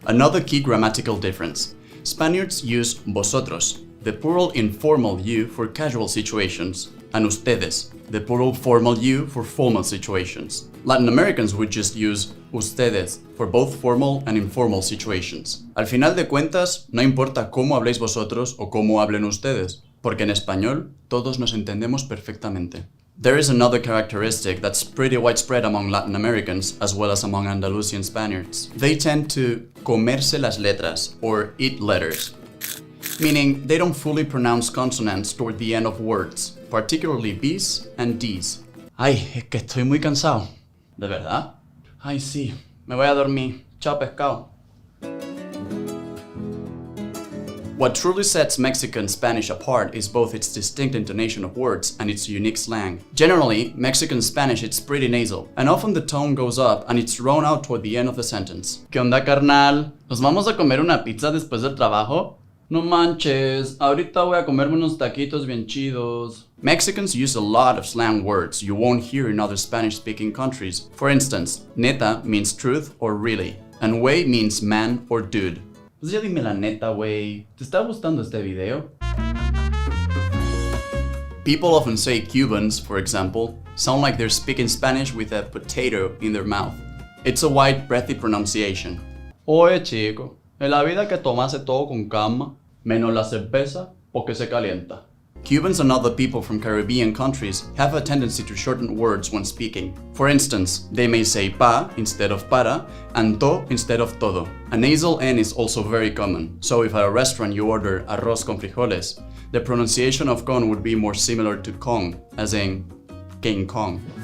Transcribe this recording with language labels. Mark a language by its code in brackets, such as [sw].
[en] Another key grammatical difference. Spaniards use vosotros, the plural informal you for casual situations, and ustedes, the plural formal you for formal situations. Latin Americans would just use ustedes for both formal and informal situations. [es] Al final de cuentas, no importa cómo habléis vosotros o cómo hablen ustedes, porque en español todos nos entendemos perfectamente. [en] There is another characteristic that's pretty widespread among Latin Americans as well as among Andalusian Spaniards. They tend to [es] comerse las letras, [en] or eat letters, meaning they don't fully pronounce consonants toward the end of words, particularly B's and D's. [es] Ay, es que estoy muy cansado. ¿De verdad? Ay, sí, me voy a dormir. Chao, pescado. [en] What truly sets Mexican Spanish apart is both its distinct intonation of words and its unique slang. Generally, Mexican Spanish is pretty nasal, and often the tone goes up and it's thrown out toward the end of the sentence. [es] ¿Qué onda, carnal? ¿Nos vamos a comer una pizza después del trabajo? No manches, ahorita voy a comerme unos taquitos bien chidos. [en] Mexicans use a lot of slang words you won't hear in other Spanish-speaking countries. For instance, neta means truth or really, and güey means man or dude. [es] Pues ya dime la neta, güey. ¿Te está gustando este video? [en] People often say Cubans, for example, sound like they're speaking Spanish with a potato in their mouth. It's a wide, breathy pronunciation. [es] Oye, chico. En la vida que tomase todo con calma, menos la cerveza, porque se calienta. [en] Cubans and other people from Caribbean countries have a tendency to shorten words when speaking. For instance, they may say pa instead of para and to instead of todo. A nasal N is also very common, so if at a restaurant you order [es] arroz con frijoles, [en] the pronunciation of con would be more similar to Kong, as in King Kong.